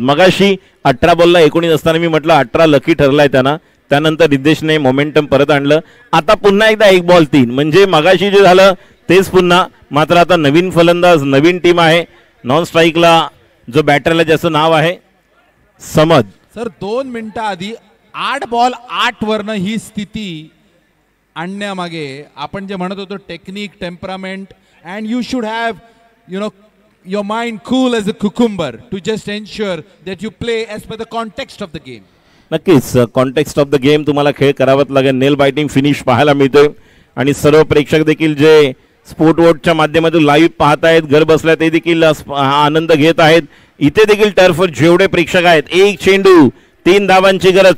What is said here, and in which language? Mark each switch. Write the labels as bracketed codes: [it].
[mr] मगाशी 18 बॉलला 19 असताना मी म्हटलं 18 लकी ठरलाय त्यांना, त्यानंतर रिद्धेशने मोमेंटम परत आणलं. आता पुन्हा एकदा 1 बॉल 3, म्हणजे मगाशी जे झालं तेच पुन्हा. मात्र आता नवीन फलंदाज, नवीन टीम आहे. नॉन स्ट्राईकला जो बॅटरला ज्याचं नाव आहे समद. सर 2 मिनिटं आधी 8 बॉल 8 वरनं ही स्थिती आणण्यामागे आपण जे म्हणत होतो technique, temperament, [en] And you should have your mind cool as a cucumber to just ensure that you play as per the context of the game. [mr] नक्कीच [en] context of the game [mr] तुम्हाला खेळ करावाच लागेल. नेल बायटिंग फिनिश पाहायला मिळतोय आणि सर्व प्रेक्षक देखील जे स्पोर्ट वोटच्या माध्यमातून लाईव्ह पाहतायत, घर बसल्या ते देखील आनंद घेत आहेत. इथे देखील टर्फवर जेवढे प्रेक्षक आहेत, 1 चेंडू 3 धावांची गरज.